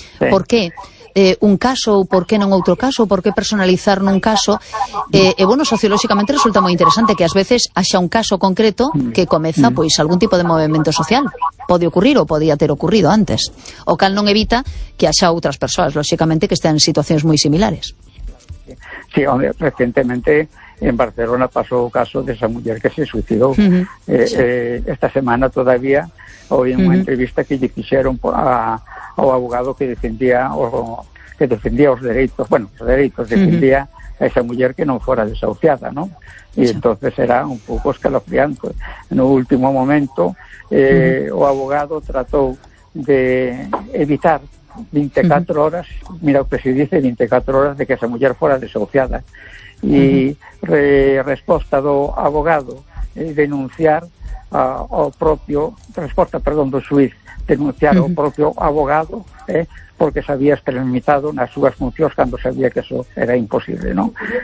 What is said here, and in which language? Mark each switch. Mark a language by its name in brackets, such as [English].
[Galician] Por que un caso, por que non outro caso, por que personalizar nun caso? Bueno, sociolóxicamente resulta moi interesante que ás veces haxa un caso concreto que comeza pois algún tipo de movimento social. Pode ocurrir ou podía ter ocurrido antes. O cal non evita que haxa outras persoas, lóxicamente, que estén en situacións moi similares. [Spanish] Sí, hombre, recentemente en Barcelona pasó el caso de esa mujer que se suicidó. Esta semana todavía hoy en una entrevista que le quisieron a un abogado que defendía los derechos, bueno, los derechos defendía a esa mujer que no fuera desahuciada, ¿no? Y entonces era un poco escalofriante. En un último momento o abogado trató de evitar 24 horas, mira lo que se dice, 24 horas de que esa mujer fuera desahuciada. [Galician] E resposta do abogado denunciar ao propio resposta, perdón, do xuiz denunciar ao propio abogado porque se había extremitado nas súas funcións cando sabía que eso era imposible, ¿no?